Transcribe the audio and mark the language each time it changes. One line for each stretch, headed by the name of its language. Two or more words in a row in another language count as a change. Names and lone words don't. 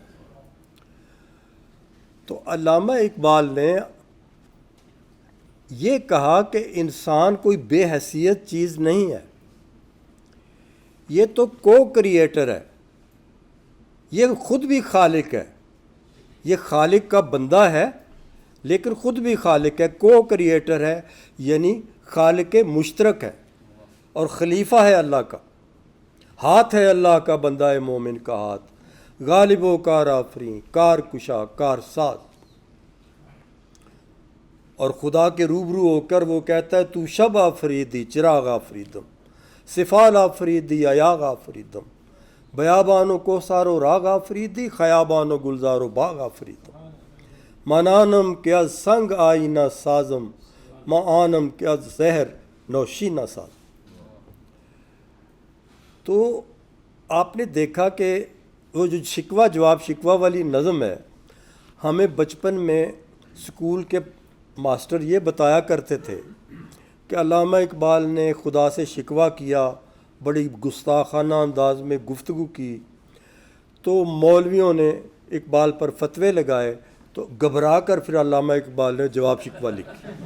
Urdu: تو علامہ اقبال نے یہ کہا کہ انسان کوئی بے حیثیت چیز نہیں ہے، یہ تو کو کریٹر ہے، یہ خود بھی خالق ہے، یہ خالق کا بندہ ہے لیکن خود بھی خالق ہے، کو کریٹر ہے، یعنی خالق مشترک ہے اور خلیفہ ہے اللہ کا۔ ہاتھ ہے اللہ کا بندہ مومن کا ہاتھ، غالب و کار آفریں، کار کشا کار ساز۔ اور خدا کے روبرو ہو کر وہ کہتا ہے
Persian: تو شب آفریدی چراغ آفریدم، صفال آفریدی ایاغ آفریدم، بیابان و کوثار و راغ آفریدی، خیابان و گلزار و باغ آفریدم، منانم کہ از سنگ آئینہ سازم، معانم کہ از زہر نوشینہ ساز۔
Urdu: تو آپ نے دیکھا کہ وہ جو شکوہ جواب شکوہ والی نظم ہے، ہمیں بچپن میں اسکول کے ماسٹر یہ بتایا کرتے تھے کہ علامہ اقبال نے خدا سے شکوہ کیا، بڑی گستاخانہ انداز میں گفتگو کی، تو مولویوں نے اقبال پر فتوے لگائے، تو گھبرا کر پھر علامہ اقبال نے جواب شکوہ لکھی۔